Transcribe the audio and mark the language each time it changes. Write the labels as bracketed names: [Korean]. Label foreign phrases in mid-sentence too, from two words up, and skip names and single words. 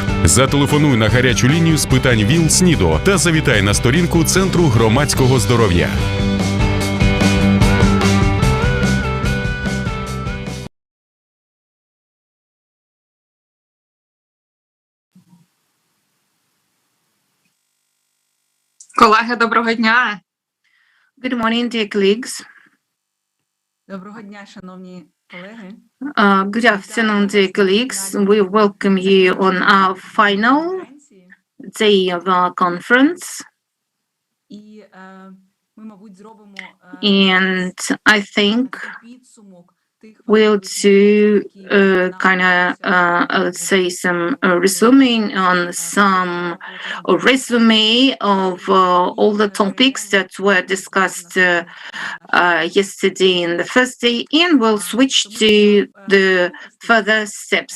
[Ukrainian] Зателефонуй на гарячу лінію з питань ВІЛ-СНІДу та завітай на сторінку Центру громадського здоров'я. Колеги, доброго дня. [English] Good morning, dear colleagues. [Ukrainian] Доброго дня, шановні колеги. [English] Good afternoon, dear colleagues. We welcome you on our final day of our conference. [Ukrainian] І ми, мабуть, зробимо [English] And I think [Ukrainian] підсумок тих [English] we'll do kind of, let's say, some resuming on some resume of all the topics that were discussed yesterday in the first day, and we'll switch to the further steps.